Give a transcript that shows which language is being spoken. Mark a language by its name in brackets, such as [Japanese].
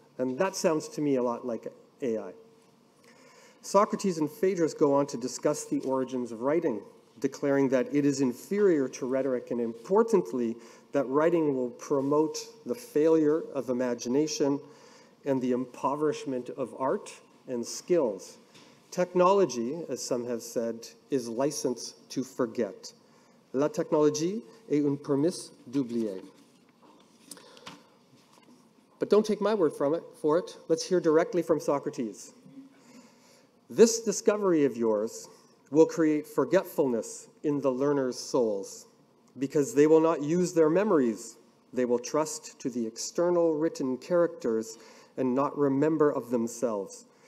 [English] And that sounds to me a lot like AI. Socrates and Phaedrus go on to discuss the origins of writing, declaring that it is inferior to rhetoric, and importantly, that writing will promote the failure of imagination and the impoverishment of art and skills. Technology, as some have said, is license to forget. [French] La technologie est une permis d'oublier. [English] But don't take my word for it. Let's hear directly from Socrates. This discovery of yours will create forgetfulness in the learners' souls, because they will not use their memories. They will trust to the external written characters and not remember of themselves.